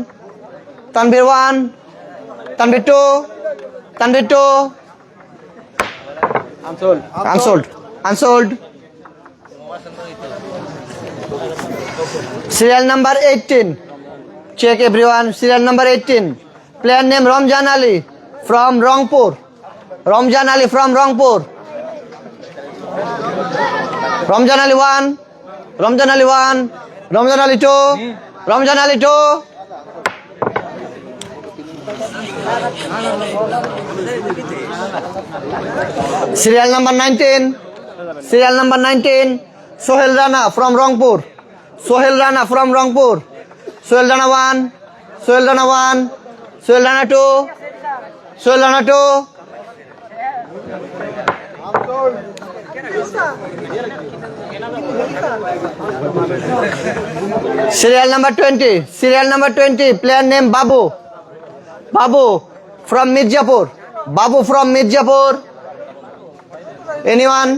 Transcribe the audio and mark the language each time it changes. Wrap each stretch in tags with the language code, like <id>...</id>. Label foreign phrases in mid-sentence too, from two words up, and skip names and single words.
<en>Tanvir 1. Tanvir 2. Tanvir 2. Unsold. Unsold. Unsold. Serial number 18. Check everyone. Serial number 18. Player name Ramjan Ali from Rangpur. Ramjan Ali from Rangpur. Ramjan Ali 1. Ramjan Ali 1. Ramjan Ali 2. Ramjan Ali 2. Serial number 19. Serial number 19. Sohel Rana from Rangpur. Sohel Rana from Rangpur. Sohel Rana 1. Sohel Rana 1. Sohel Rana 2. Sohel Rana 2. Serial number 20. Serial number 20. Player name Babu. Babu from Mirzapur. Babu from Mirzapur. Anyone?</en>